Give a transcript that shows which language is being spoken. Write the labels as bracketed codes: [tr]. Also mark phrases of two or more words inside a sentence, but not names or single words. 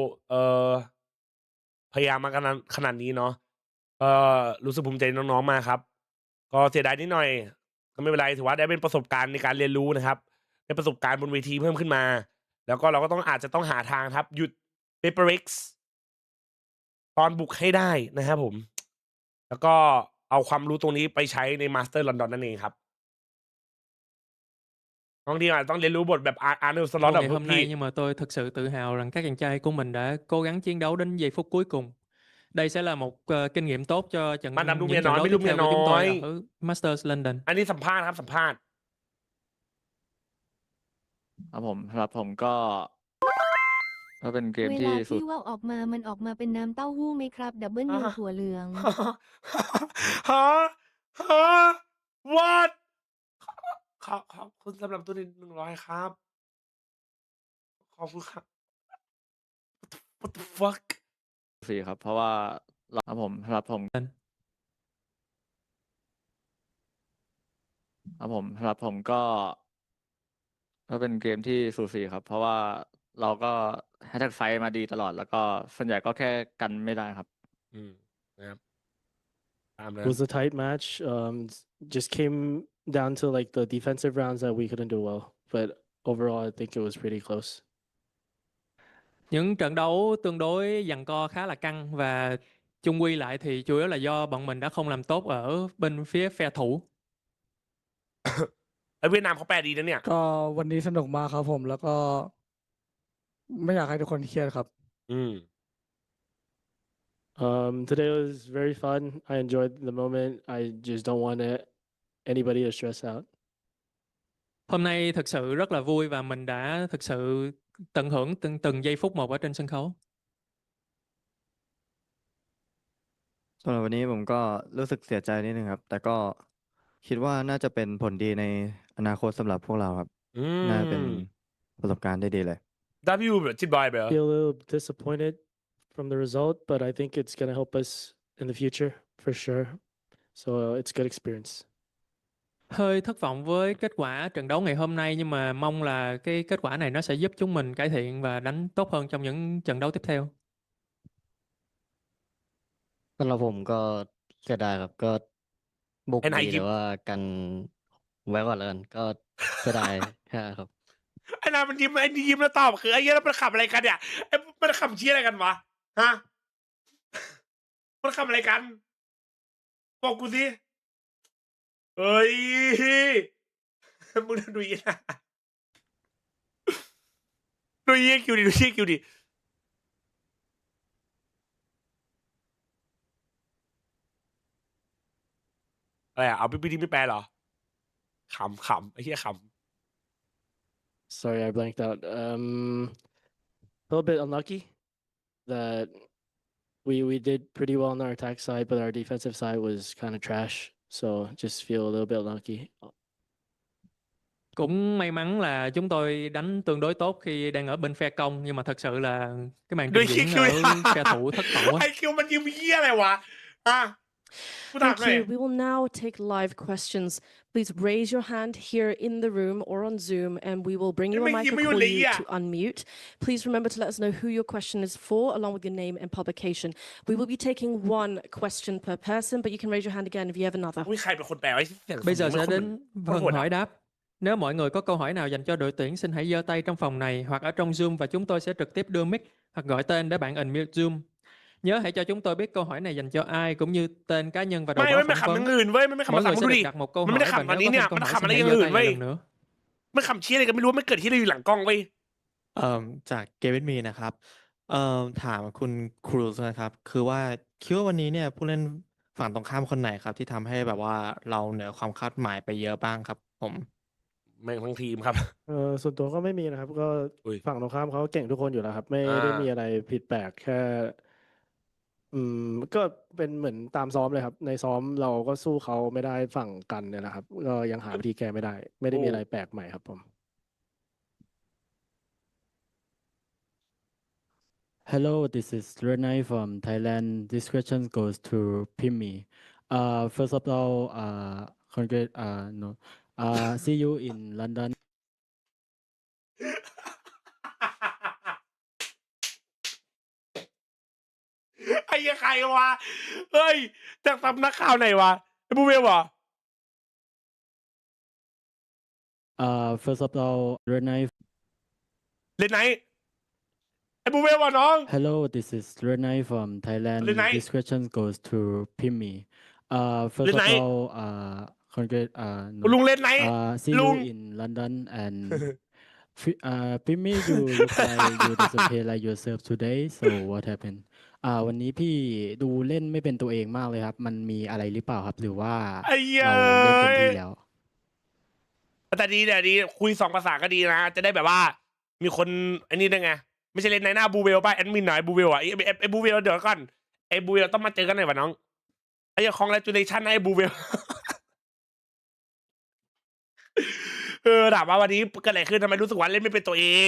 [th] พยายามมาขนาดนี้เนาะรู้สึกภูมิใจในน้องๆมากครับ ก็เสียดายนิดหน่อยก็ไม่เป็นไรถือว่าได้เป็นประสบการณ์ในการเรียนรู้นะครับได้ประสบการณ์บนเวทีเพิ่มขึ้นมาแล้วก็เราก็อาจจะต้องหาทางครับหยุดเปเปอร์เร็กซ์ตอนบุกให้ได้นะครับผมแล้วก็เอาความรู้ตรงนี้ไปใช้ในมาสเตอร์ลอนดอนนั่นเองครับบางทีอาจจะต้องเรียนรู้บทแบบอาร์เนลสล็อต [vi] ngày hôm nay nhưng mà tôi thực sự tự hào rằng các chàng trai của mình đã cố gắng chiến đấu đến giây phút cuối cùng. Đây sẽ là một kinh nghiệm tốt cho những trận đấu tiếp theo của chúng tôi ở Masters London. [th] อันนี้สัมภาษณ์ครับสัมภาษณ์ ครับผมสำหรับผมก็เป็นเกม เว ที่ ลาที่ว่าวออกมามันออกมาเป็นน้ำเต้าหู้ไหมครับดับเบิลยูถั่วเหลือง ฮะ what ขอบคุณสำหรับตัวนี้100ครับขอบคุณครับ [en] what the fuck [th] สี่ครับเพราะว่าครับผมสำหรับผมก็เป็นเกมที่สูสีครับเพราะว่าเราก็แฮชแท็กไฟมาดีตลอดแล้วก็ส่วนใหญ่ก็แค่กันไม่ได้ครับ นะครับ [en] It was a tight match. Just came down to like the defensive rounds that we couldn't do well. But overall, I think it was pretty close. [vi] Những trận đấu tương đối giằng co khá là căng và chung quy lại thì chủ yếu là do bọn mình đã không làm tốt ở bên phía phe thủ. [th] เวียดนามเขาแปลดีนะเนี่ย ก็วันนี้สนุกมากครับผมแล้วก็ไม่อยากให้ทุกคนเครียดครับ [en] Today was very fun. I enjoyed the moment. I just don't want anybody to stress out. [vi] Hôm nay thực sự rất là vui và mình đã thực sự tận hưởng từng giây phút một ở trên sân khấu. [th] สำหรับวันนี้ผมก็รู้สึกเสียใจนิดนึงครับแต่ก็คิดว่าน่าจะเป็นผลดีในอนาคตสำหรับพวกเราครับน่าเป็นประสบการณ์ได้ดีเลย W จิตบอยเบล [en] Feel a little disappointed from the result, but I think it's gonna help us in the future for sure. So it's good experience. [vi] Hơi thất vọng với kết quả trận đấu ngày hôm nay nhưng mà mong là cái kết quả này nó sẽ giúp chúng mình cải thiện và đánh tốt hơn trong những trận đấu tiếp theo. [th] สำหรับผมก็เสียดายครับก็บุกดีแต่ว่ากันไว้ก่อนแล้วกันก็เสียดายแค่ครับ ไอ้นายมันยิ้มแล้วตอบคือไอ้เหี้ยแล้วมันขับอะไรกันเนี่ยไอ้มันขับเชี่ยอะไรกันวะฮะมันขับอะไรกันบอกกูสิเฮ้ยมึงดูยี่นะดูยี่คิวดิอะไรอ่ะเอาพี่ที่ไม่แปลเหรอขำไอ้เหี้ยขำ [en] Sorry, I blanked out. A little bit unlucky that we did pretty well on our attack side, but our defensive side was kind of trash. So just feel a little bit unlucky. [vi] Cũng may mắn là chúng tôi đánh tương đối tốt khi đang ở bên phe công nhưng mà thật sự là cái màn trình diễn ở phe thủ thất vọng quá. [th] ไอ้คิวมันยิ้มเหี้ยอะไรวะ [en] Thank you. We will now take live questions. Please raise your hand here in the room or on Zoom, and we will bring you a mic and call you to unmute. Please remember to let us know who your question is for, along with your name and publication. We will be taking one question per person, but you can raise your hand again if you have another. [th] Ui, ใครเป็นคนแปลไว้เสียง [vi] Bây giờ sẽ đến phần hỏi đáp. Nếu mọi người có câu hỏi nào dành cho đội tuyển, xin hãy giơ tay trong phòng này hoặc ở trong Zoom và chúng tôi sẽ trực tiếp đưa mic hoặc gọi tên để bạn unmute Zoom. Nhớ hãy cho chúng tôi biết câu hỏi này dành cho ai cũng như tên cá nhân và đội bóng [th] ไม่ [vi] phỏng [th] ขำอ [vi] vấn. [th] ย่างอื่นเว้ยไม่ขำ [vi] Mỗi [th] ภาษา [vi] người [th] มึง [vi] sẽ [th] ดู [vi] được [th] ดิ [vi] đặt một câu [th] มัน [vi] hỏi [th] ไม่ได้ [vi] và [th] ขำอัน [vi] nếu [th] นี้ [vi] có [th] เนี่ย [vi] thêm câu [th] มัน [vi] hỏi [th] ขำ [vi] xin [th] อะไรอ [vi] hãy [th] ย่าง [vi] giơ [th] อื่น [vi] tay [th] เว้ [vi] lại [th] ย [vi] lần nữa. [th] มันขำเชี่ยอะไรกันไม่รู้ไม่เกิดที่เราอยู่หลังกล้องเว้ย จากเกมมีนะครับถามคุณครูซนะครับคือว่าคิดว่าวันนี้เนี่ยผู้เล่นฝั่งตรงข้ามคนไหนครับที่ทำให้แบบว่าเราเหนือความคาดหมายไปเยอะบ้างครับผม แม่งทั้งทีมครับ ส่วนตัวก็ไม่มีนะครับ ก็ อุ้ย ฝั่งตรงข้ามเขาเก่งทุกคนอยู่แล้วครับ ไม่ได้มีอะไรผิดแปลกแค่ ก็เป็นเหมือนตามซ้อมเลยครับ ในซ้อมเราก็สู้เขาไม่ได้ฝั่งกันเนี่ยนะครับ ก็ยังหาวิธีแก้ไม่ได้ ไม่ได้มีอะไรแปลกใหม่ครับผม [en] Hello, this is Renai from Thailand. This question goes to Pimi. First of all, see you in London. [th] ไอ้ยังใครวะเฮ้ยจากสำนักข่าวไหนวะไอ้บูเวลเหรอ [en] First of all, Renai. [th] เล่นไหนไอ้บูเวลวะน้อง [en] Hello, this is Renai from Thailand. Renai. This question goes to Pimi. First of Renai. all, [th] ลุงเล่นไหน [en] see [th] ลุ [en] you [th] ง [en] in London and Pimi, you look like you doesn't play like yourself today. So what happened? [th] วันนี้พี่ดูเล่นไม่เป็นตัวเองมากเลยครับ มันมีอะไรหรือเปล่าครับ หรือว่า ไอ้เหี้ย เราเล่นเต็มที่แล้ว แต่ดีเนี่ยดีคุยสองภาษาก็ดีนะ จะได้แบบว่า มีคนไอ้นี่ได้ไง ไม่ใช่เล่นในหน้าบูเวลป่ะแอดมินหน่อยบูเวลอ่ะไอ้บูเวลเดี๋ยวก่อนไอ้บูเวลต้องมาเจอกันหน่อยวะน้องไอ้คองแรจูเลชั่นให้บูเวล ถามว่าวันนี้เกิดอะไรขึ้นทำไมรู้สึกว่าเล่นไม่เป็นตัวเอง